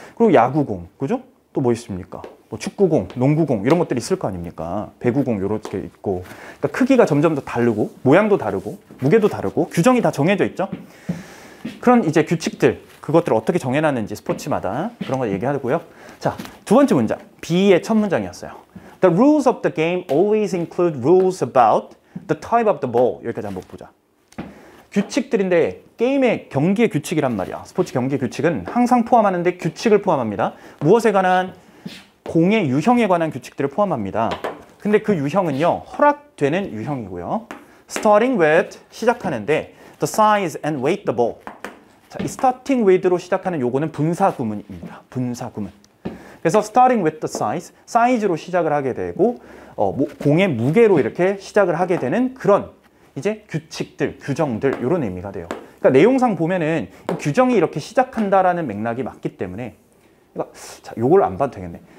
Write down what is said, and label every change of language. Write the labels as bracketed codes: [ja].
[ko] 그리고 야구공, 그죠? 또 뭐 있습니까? 뭐 축구공, 농구공 이런 것들이 있을 거 아닙니까? 배구공 이렇게 있고. 그러니까 크기가 점점 더 다르고 모양도 다르고 무게도 다르고 규정이 다 정해져 있죠. 그런 이제 규칙들 그것들을 어떻게 정해놨는지 스포츠마다 그런 거 얘기하고요. 자, 두 번째 문장 B의 첫 문장이었어요. [en] The rules of the game always include rules about the type of the ball. [ko] 여기까지 한번 보자. 규칙들인데 게임의 경기의 규칙이란 말이야. 스포츠 경기 규칙은 항상 포함하는데 규칙을 포함합니다. 무엇에 관한? 공의 유형에 관한 규칙들을 포함합니다. 근데 그 유형은요. 허락되는 유형이고요. [en] Starting with [ko] 시작하는데 [en] the size and weight the ball. [ko] 자, 이 starting with로 시작하는 요거는 분사구문입니다. 분사구문. 그래서 [en] starting with the size, [ko] 사이즈로 시작을 하게 되고 공의 무게로 이렇게 시작을 하게 되는 그런 이제 규칙들, 규정들 이런 의미가 돼요. 그러니까 내용상 보면은 규정이 이렇게 시작한다라는 맥락이 맞기 때문에 자, 요걸 안 봐도 되겠네.